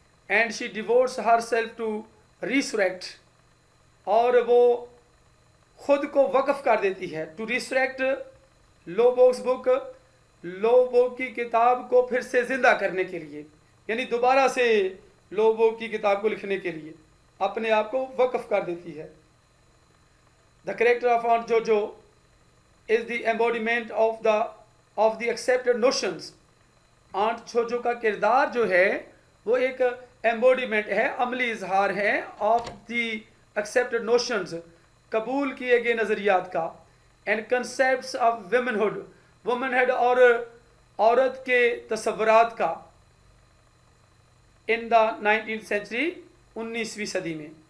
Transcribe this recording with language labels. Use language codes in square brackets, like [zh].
[en] and she devotes herself to resurrect, [ur] اور وہ خود کو وقف کر دیتی ہے ٹو ریسوریکٹ لوبوگ's بک, لوبوگ کی کتاب کو پھر سے زندہ کرنے کے لیے, یعنی دوبارہ سے لوبوگ کی کتاب کو لکھنے کے لیے اپنے آپ کو وقف کر دیتی ہے. [en] The character of aunt Jojo is the embodiment of the accepted notions. [ur] Aunt جوجو کا کردار جو ہے وہ ایک ایمبوڈیمنٹ ہے, عملی اظہار ہے [en] of the accepted notions, [ur] قبول کیے گئے نظریات کا. [en] and concepts of womanhood, [ur] اور عورت کے تصورات کا. [en] in the 19th century, [ur] 19ویں صدی میں.